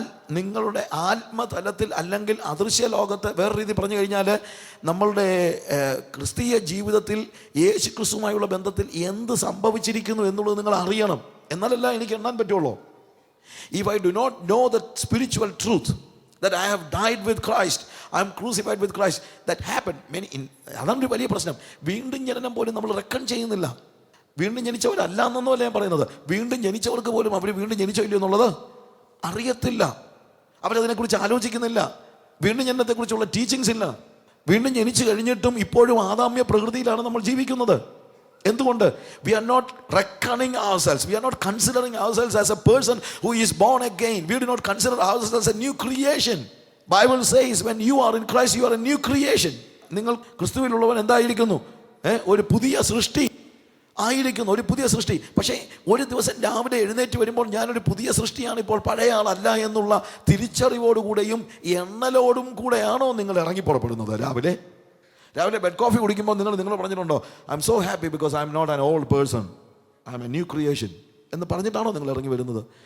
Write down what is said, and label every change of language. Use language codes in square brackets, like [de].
[ml] നിങ്ങളുടെ ആത്മതലത്തിൽ, അല്ലെങ്കിൽ അദൃശ്യ ലോകത്ത്, വേറെ രീതി പറഞ്ഞു കഴിഞ്ഞാൽ നമ്മളുടെ ക്രിസ്തീയ ജീവിതത്തിൽ യേശു ക്രിസ്തുവുമായുള്ള ബന്ധത്തിൽ എന്ത് സംഭവിച്ചിരിക്കുന്നു എന്നുള്ളത് നിങ്ങൾ അറിയണം. എന്നാലല്ല എനിക്ക് എണ്ണാൻ പറ്റുള്ളൂ. [en] If I do not know the spiritual truth that I have died with Christ, I am crucified with Christ, that happened [ml] അതാണ് ഒരു വലിയ പ്രശ്നം. വീണ്ടും ജനനം പോലും നമ്മൾ റെക്കൺ ചെയ്യുന്നില്ല. വീണ്ടും ജനിച്ചവരല്ല എന്നൊന്നുമല്ല ഞാൻ പറയുന്നത്. വീണ്ടും ജനിച്ചവർക്ക് പോലും അവർ വീണ്ടും ജനിച്ചോ ഇല്ലയോ എന്നുള്ളത് അറിയത്തില്ല. അവരതിനെക്കുറിച്ച് ആലോചിക്കുന്നില്ല. വീണ്ടും ജനനത്തെക്കുറിച്ചുള്ള ടീച്ചിങ്സ് ഇല്ല. വീണ്ടും ജനിച്ചു കഴിഞ്ഞിട്ടും ഇപ്പോഴും ആദാമ്യ പ്രകൃതിയിലാണ് നമ്മൾ ജീവിക്കുന്നത്. എന്തുകൊണ്ട്? [en] We are not reckoning ourselves. We are not considering ourselves as a person who is born again. We do not consider ourselves as a new creation. Bible says when you are in Christ, you are a new creation. [ml] നിങ്ങൾ ക്രിസ്തുവിലുള്ളവൻ എന്തായിരിക്കുന്നു? ഒരു പുതിയ സൃഷ്ടി. ആയിരിക്കുന്നു, ഒരു പുതിയ സൃഷ്ടി. പക്ഷേ ഒരു ദിവസം രാവിലെ എഴുന്നേറ്റ് വരുമ്പോൾ ഞാനൊരു പുതിയ സൃഷ്ടിയാണ്, ഇപ്പോൾ പഴയ ആളല്ല എന്നുള്ള തിരിച്ചറിവോടുകൂടെയും എണ്ണലോടും കൂടെയാണോ നിങ്ങൾ ഇറങ്ങി പുറപ്പെടുന്നത്? രാവിലെ ബെഡ് കോഫി കുടിക്കുമ്പോൾ നിങ്ങൾ പറഞ്ഞിട്ടുണ്ടോ, [en] I'm so happy because I'm not an old person, I'm a new creation [ml] എന്ന് പറഞ്ഞിട്ടാണോ നിങ്ങൾ ഇറങ്ങി വരുന്നത്?